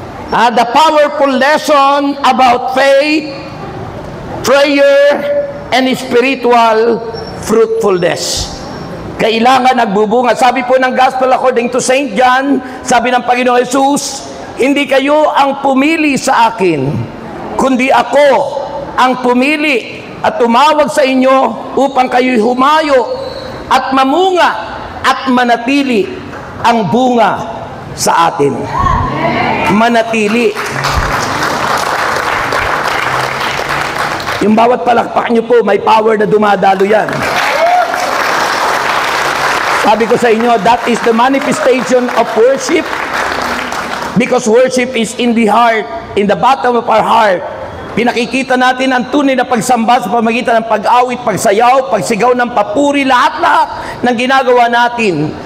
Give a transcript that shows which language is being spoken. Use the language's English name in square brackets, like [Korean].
[English] The powerful lesson about faith, prayer, and spiritual fruitfulness. [Filipino] Kailangan nagbubunga. Sabi po ng Gospel according to St. John, sabi ng Panginoon Jesus, hindi kayo ang pumili sa akin, kundi ako ang pumili at tumawag sa inyo upang kayo'y humayo at mamunga at manatili ang bunga sa atin. Manatili. Yung bawat palakpak nyo po, may power na dumadalo yan. Sabi ko sa inyo, [English] that is the manifestation of worship. Because worship is in the heart, in the bottom of our heart. [Filipino] Pinakikita natin ang tunay na pagsamba sa pamagitan ng pag-awit, pagsayaw, pagsigaw ng papuri, lahat-lahat ng ginagawa natin.